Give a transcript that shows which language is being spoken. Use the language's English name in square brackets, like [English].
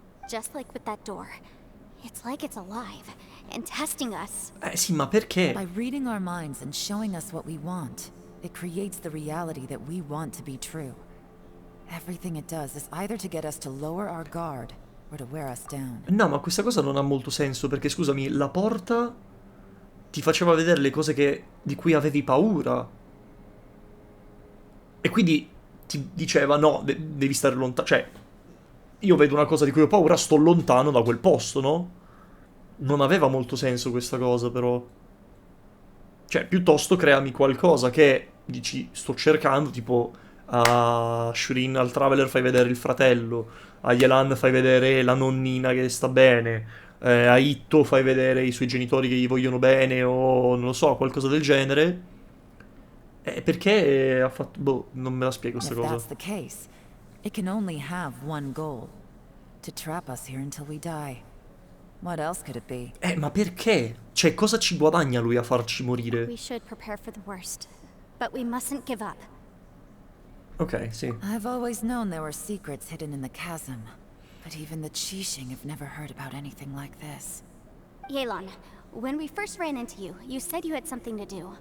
[English] Just like with that door. It's like it's alive and testing us. [Italian] Sì, ma perché? [English] By reading our minds and showing us what we want, it creates the reality that we want to be true. Everything it does is either to get us to lower our guard or to wear us down. [Italian] No, ma questa cosa non ha molto senso, perché scusami, la porta ti faceva vedere le cose di cui avevi paura. E quindi ti diceva, no, devi stare lontano. Cioè, io vedo una cosa di cui ho paura, sto lontano da quel posto, no? Non aveva molto senso questa cosa, però. Cioè, piuttosto creami qualcosa che, dici, sto cercando, tipo, a Shrin, al Traveler fai vedere il fratello, a Yelan fai vedere la nonnina che sta bene, a Itto fai vedere i suoi genitori che gli vogliono bene, o non lo so, qualcosa del genere. Perché ha fatto... Boh, non me la spiego questa [English] If [Italian] cosa. [English] that's the case, it can only have one goal. To trap us here until we die. What else could it be? [Italian] Ma perché? Cioè, cosa ci guadagna lui a farci morire? [English] We should prepare for the worst. But we mustn't give up. [Italian] Ok, sì. [English] I've always known there were secrets hidden in the chasm. But even the Qixing have never heard about anything like this. Yelan, when we first ran into you, you said you had something to do.